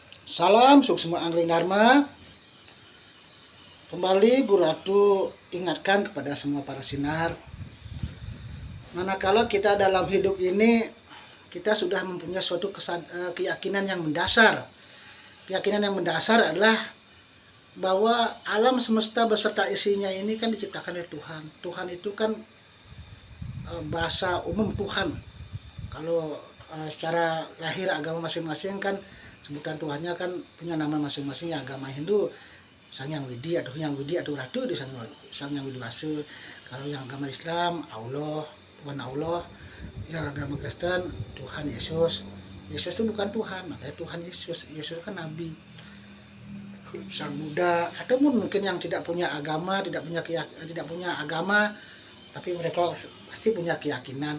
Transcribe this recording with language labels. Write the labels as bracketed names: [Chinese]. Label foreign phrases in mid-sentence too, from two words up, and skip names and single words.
[Indonesian] Salam suksma angling dharma. Kembali Bu Ratu ingatkan kepada semua para sinar, manakala kita dalam hidup ini kita sudah mempunyai suatu keyakinan yang mendasar. Keyakinan yang mendasar adalah bahwa alam semesta beserta isinya ini kan diciptakan oleh Tuhan. Tuhan itu kan bahasa umum Tuhan. Kalau secara lahir agama masing-masing kan sebutan Tuhannya kan punya nama masing-masing. Ya, agama Hindu Sang Hyang Widi atau Hyang Widi atau Ratu di Sang Hyang Widi Wase. Kalau yang agama Islam Allah, Tuhan Allah. Yang agama Kristen Tuhan Yesus. Yesus itu bukan Tuhan, makanya Tuhan Yesus. Yesus kan Nabi. Sang Buddha atau mungkin yang tidak punya agama, tidak punya agama, tapi mereka pasti punya keyakinan.